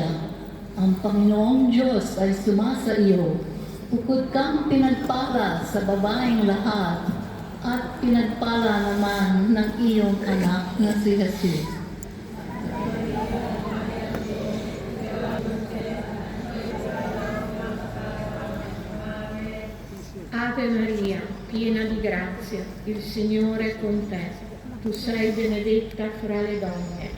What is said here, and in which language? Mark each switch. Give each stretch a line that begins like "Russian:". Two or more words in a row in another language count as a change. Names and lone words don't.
Filipino: Ang Panginoong Diyos ay sumasa iyo. Bukod kang pinagpala sa babaeng lahat at pinagpala naman ng iyong anak na si Jesus.
Italian: Ave Maria, piena di grazia, il Signore è con te. Tu sei benedetta fra le donne